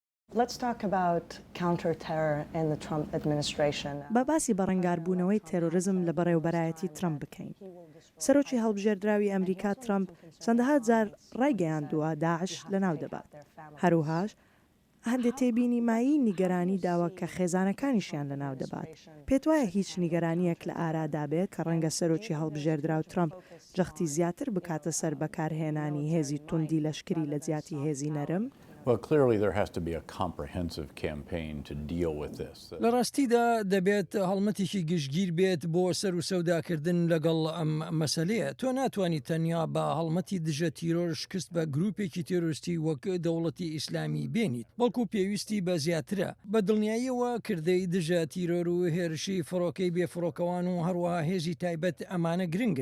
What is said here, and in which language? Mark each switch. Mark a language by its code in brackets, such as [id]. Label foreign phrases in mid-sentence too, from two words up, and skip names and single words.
[en] Let's talk about counter-terror in the Trump administration. [ckb] بە باسی بەڕەنگاربوونەوەی تێرۆریزم لە بەڕێوەبەرایەتی ترامپ بکەین. سەرۆکی هەڵبژێردراوی ئەمریکا ترامپ چەندەها جار ڕایگەیاندووە داعش لە ناو دەبات. هەروەهاش هەندێک تێبینی مایی نیگەرانی داوە کە خێزانەکانیشیان لە ناو دەبات. پێت وایە هیچ نیگەرانیەک لە ئارادا بێت کە ڕەنگە سەرۆکی هەڵبژێردراو ترامپ جەختی زیاتر بکاتە سەر بەکارهێنانی هێزی توندی لەشکری لە جیاتی هێزی نەرم؟ [en] Well, clearly there has to be a comprehensive campaign to deal with this. [ckb] لە ڕاستیدا دەبێت هەڵمەتێکی گشتگیر بێت بۆ سەر و سەوداکردن لەگەڵ ئەم مەسەلەیە. تۆ ناتوانیت تەنیا بە هەڵمەتی دژە تیرۆر شکست بە گروپێکی تێرۆریستی وەک دەوڵەتی ئیسلامی بێنیت، بەڵکو پێویستی بە زیاترە بە دڵنیاییەوە کردەی دژە تیرۆر و هێرشی فڕۆکەی بێفڕۆکەوان و هەروەها هێزی تایبەت ئەمانە گرنگن.